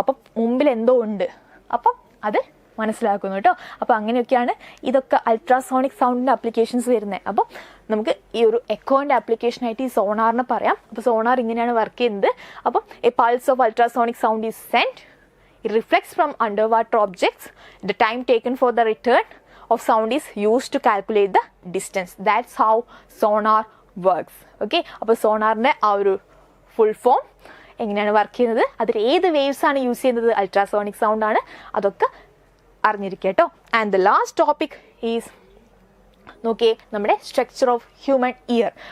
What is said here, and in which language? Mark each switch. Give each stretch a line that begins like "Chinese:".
Malayalam: അപ്പം മുമ്പിൽ എന്തോ ഉണ്ട്, അപ്പം അത് മനസ്സിലാക്കുന്നു കേട്ടോ. അപ്പോൾ അങ്ങനെയൊക്കെയാണ് ഇതൊക്കെ അൾട്രാസോണിക് സൗണ്ടിൻ്റെ ആപ്ലിക്കേഷൻസ് വരുന്നത്. അപ്പം നമുക്ക് ഈ ഒരു എക്കോൻ്റെ ആപ്ലിക്കേഷനായിട്ട് ഈ സോണാറിനെ പറയാം. അപ്പോൾ സോണാർ ഇങ്ങനെയാണ് വർക്ക് ചെയ്യുന്നത്. അപ്പം
English: A pulse of ultrasonic sound is sent. It reflects from underwater objects. The time taken for the return of sound is used to calculate the distance. That's how sonar works.
Malayalam: Okay, അപ്പോൾ സോണാറിൻ്റെ ആ ഒരു full form എങ്ങനെയാണ് work ചെയ്യുന്നത്, അതിൽ ഏത് waves ആണ് use ചെയ്യുന്നത്, ultrasonic sound ആണ്, അതൊക്കെ അറിഞ്ഞിരിക്കുക കേട്ടോ.
English: and the last topic is
Malayalam: നോക്കിയേ, നമ്മുടെ
English: Structure of human ear.